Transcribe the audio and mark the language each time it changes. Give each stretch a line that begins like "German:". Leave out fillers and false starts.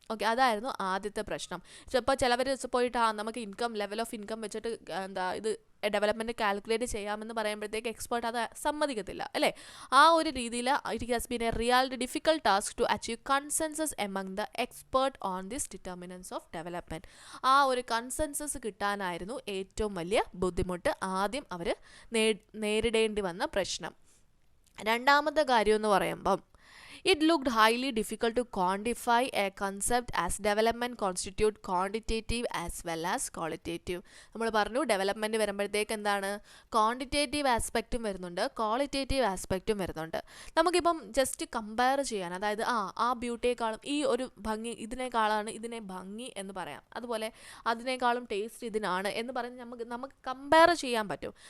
Malayalam: Okay, അതായിരുന്നു ആദ്യത്തെ പ്രശ്നം. ഇപ്പോൾ ചിലവർ പോയിട്ട് നമുക്ക് ലെവൽ ഓഫ് ഇൻകം വെച്ചിട്ട് ഇത് ഡെവലപ്മെൻറ്റ് കാൽക്കുലേറ്റ് ചെയ്യാമെന്ന് പറയുമ്പോഴത്തേക്ക് എക്സ്പേർട്ട് അത് സമ്മതിക്കത്തില്ല അല്ലേ. ആ ഒരു രീതിയിൽ
English: It has been a real difficult task to achieve consensus among the expert on this determinants of development.
Malayalam: ആ ഒരു കൺസെൻസസ് കിട്ടാനായിരുന്നു ഏറ്റവും വലിയ ബുദ്ധിമുട്ട്, ആദ്യം അവർ നേരിടേണ്ടി വന്ന പ്രശ്നം. രണ്ടാമത്തെ കാര്യം എന്ന് പറയുമ്പം,
English: it looked highly difficult to quantify a concept as development constitute quantitative as well as qualitative.
Malayalam: നമ്മൾ പറഞ്ഞു ഡെവലപ്മെൻറ്റ് വരുമ്പോഴത്തേക്ക് എന്താണ്, ക്വാണ്ടിറ്റേറ്റീവ് ആസ്പെക്റ്റും വരുന്നുണ്ട്, ക്വാളിറ്റേറ്റീവ് ആസ്പെക്റ്റും വരുന്നുണ്ട്. നമുക്കിപ്പം ജസ്റ്റ് കമ്പയർ ചെയ്യാൻ, അതായത് ആ ബ്യൂട്ടിയേക്കാളും ഈ ഒരു ഭംഗി ഇതിനേക്കാളാണ് ഇതിനെ ഭംഗി എന്ന് പറയാം, അതുപോലെ അതിനേക്കാളും ടേസ്റ്റ് ഇതിനാണ് എന്ന് പറഞ്ഞ് നമുക്ക് കമ്പയർ ചെയ്യാൻ പറ്റും.